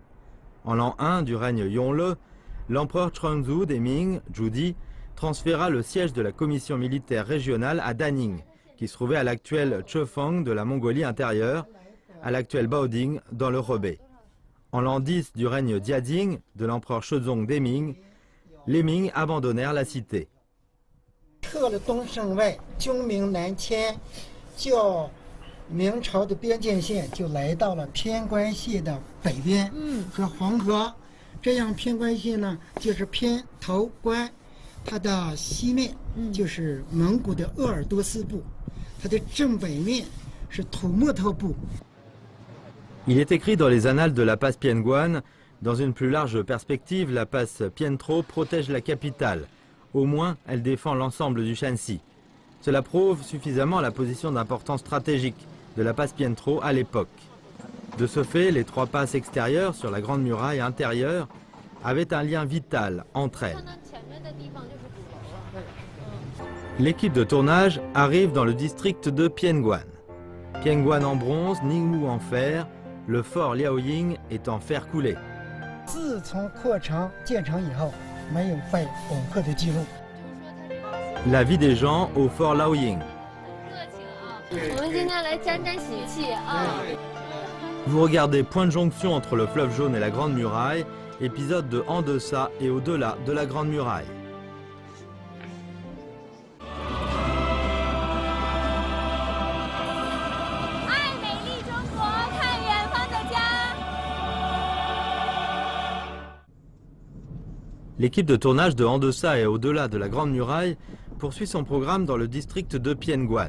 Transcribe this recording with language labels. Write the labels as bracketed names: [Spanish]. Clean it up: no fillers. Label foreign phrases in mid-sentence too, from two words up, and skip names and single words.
[French] En l'an 1 du règne Yongle, l'empereur Chunzu des Ming, Zhu, transféra le siège de la commission militaire régionale à Daning, qui se trouvait à l'actuel Chefeng de la Mongolie intérieure, à l'actuel Baoding dans le Hebei. En l'an 10 du règne Diading de l'empereur Shezong des Ming, les Ming abandonnèrent la cité. [Chinese] 撤了东胜外，军民南迁，就明朝的边界线就来到了偏关县的北边，和黄河。这样偏关县呢，就是偏头关，它的西面就是蒙古的鄂尔多斯部，它的正北面是土默特部。 [French] Il est écrit dans les annales de la passe Pienguan, dans une plus large perspective, la passe Pientro protège la capitale. Au moins, elle défend l'ensemble du Shanxi. Cela prouve suffisamment la position d'importance stratégique de la passe Pientro à l'époque. De ce fait, les 3 passes extérieures sur la grande muraille intérieure avaient un lien vital entre elles. L'équipe de tournage arrive dans le district de Pienguan. Pienguan en bronze, Ningwu en fer, le fort Liaoying est en fer coulé. [Chinese] 自从扩城建成以后，没有被恐吓的记录。 [French] La vie des gens au fort Liaoying. Vous regardez point de jonction entre le fleuve jaune et la Grande Muraille, épisode de En deçà et au-delà de la Grande Muraille. L'équipe de tournage de En deçà et au-delà de la Grande Muraille poursuit son programme dans le district de Pienguan.